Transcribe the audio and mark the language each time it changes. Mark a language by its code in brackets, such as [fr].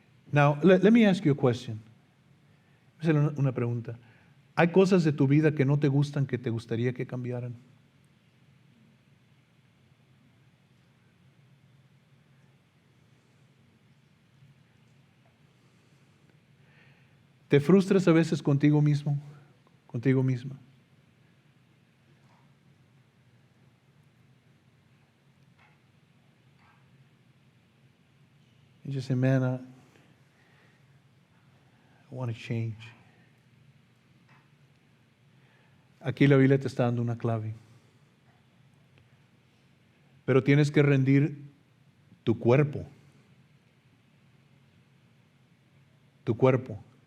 [en] Now, let me ask you a question. [es] Voy a hacer una pregunta. ¿Hay cosas de tu vida que no te gustan, que te gustaría que cambiaran? ¿Te frustras a veces contigo mismo, contigo misma? [en] You just say, man, I want to change. [es] Aquí la Biblia te está dando una clave. Pero tienes que rendir tu cuerpo. Tu cuerpo.